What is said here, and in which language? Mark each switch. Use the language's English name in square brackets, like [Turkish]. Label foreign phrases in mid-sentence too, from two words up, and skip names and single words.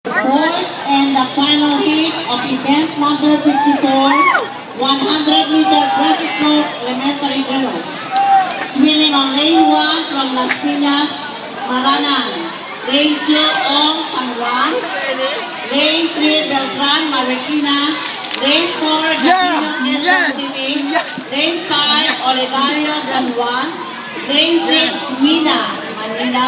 [English] Fourth and the final heat of event number 54, 100-meter breaststroke elementary girls. Swimming on lane 1 from Las Piñas, Maranan. Lane 2, Ong San Juan. Lane 3, Beltran, Marikina. Lane 4, Gatino, Quezon City. Lane 5, Olivario, San Juan. Lane 6, Mina, Manila.